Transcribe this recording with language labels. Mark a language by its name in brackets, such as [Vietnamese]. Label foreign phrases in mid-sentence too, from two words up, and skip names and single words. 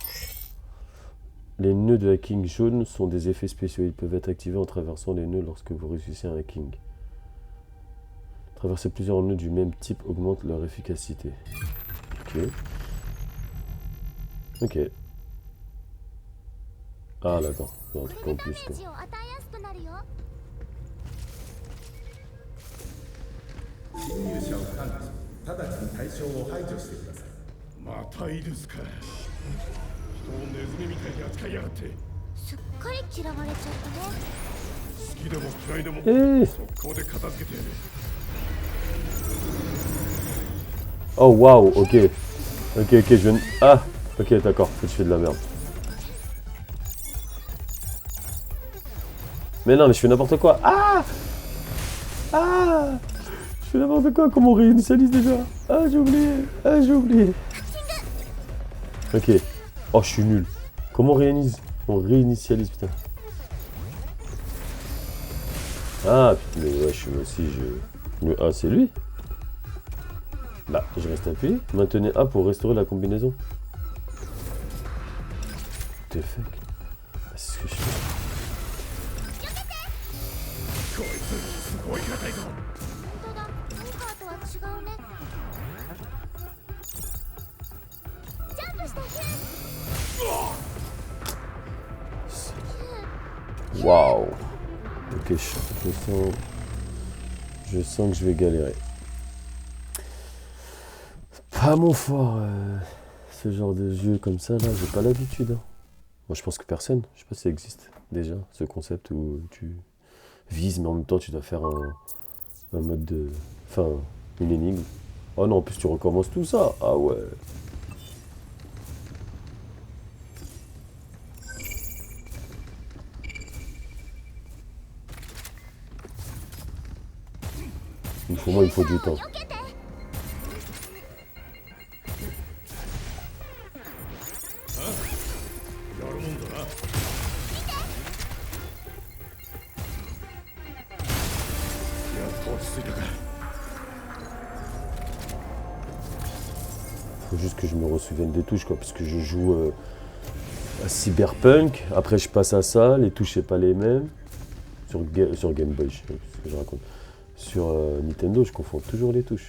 [French] Les nœuds de hacking jaune sont des effets spéciaux. Ils peuvent être activés en traversant les nœuds lorsque vous réussissez un hacking. Traverser plusieurs nœuds du même type augmente leur efficacité. Ok. Ok. Ah d'accord, il y a un [Japanese] こ [French] truc [Japanese] れ [French] en [Japanese] でダメ [French] plus [Japanese] ー [French] quoi. [Japanese] ジを与えやすくなるよ。侵入者を感知、直ちに対象を排除してください。またいですか人をネズミみたいに扱いやがってすっかり嫌われちゃったね。好きでも嫌いでも Eh 速攻で片付けてやる [French] Oh waouh, ok. Ok, ok, je viens... Ah ok, d'accord, faut que je fais de la merde. Mais non, mais je fais n'importe quoi. Ah Ah Je fais n'importe quoi, comment on réinitialise déjà? Ah, j'ai oublié. Ah, j'ai oublié. Ok. Oh, je suis nul. Comment on réinitialise, putain. Ah, putain, mais ouais, je suis aussi, Le A, c'est lui? Bah, je reste appuyé. Maintenez A pour restaurer la combinaison. [English] What the fuck? [French] Ah, c'est ce que je fais. [Japanese] こいつすごい硬いぞ本当だ、モンカーとは違うね。ジャンプしてヒュー。 [French] Waouh. Ok, je sens que je vais galérer. Pas mon fort, ce genre de jeu comme ça, là, j'ai pas l'habitude. Hein. Moi, je pense que personne. Je sais pas si ça existe déjà, ce concept où tu vises, mais en même temps, tu dois faire un mode de... Enfin, une énigme. Oh non, en plus, tu recommences tout ça. Ah ouais. Moi, il faut du temps. [Japanese] 避けて。やるもんだなやっと落ち着いたか [French] Faut juste que je me ressouvienne des touches, quoi, parce que je joue à Cyberpunk, après je passe à ça, les touches c'est pas les mêmes. Sur Game Boy, je sais pas ce que je raconte. Sur Nintendo, je confonds toujours les touches.